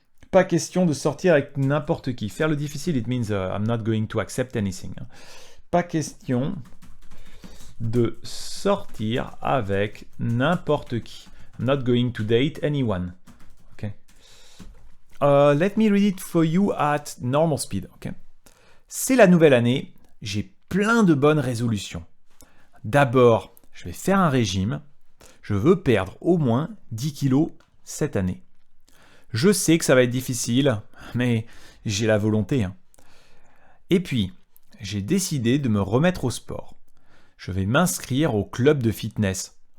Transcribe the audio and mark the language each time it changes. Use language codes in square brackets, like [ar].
[fr] Pas question de sortir avec n'importe qui. Faire le difficile, [en] it means I'm not going to accept anything. Hein. [fr] Pas question de sortir avec n'importe qui. [en] I'm not going to date anyone. Okay. Let me read it for you at normal speed. [fr] Okay. C'est la nouvelle année. J'ai plein de bonnes résolutions. D'abord, je vais faire un régime. Je veux perdre au moins 10 kilos cette année. Je sais que ça va être difficile, mais j'ai la volonté. Hein. Et puis, j'ai décidé de me remettre au sport. Je vais m'inscrire au club de fitness.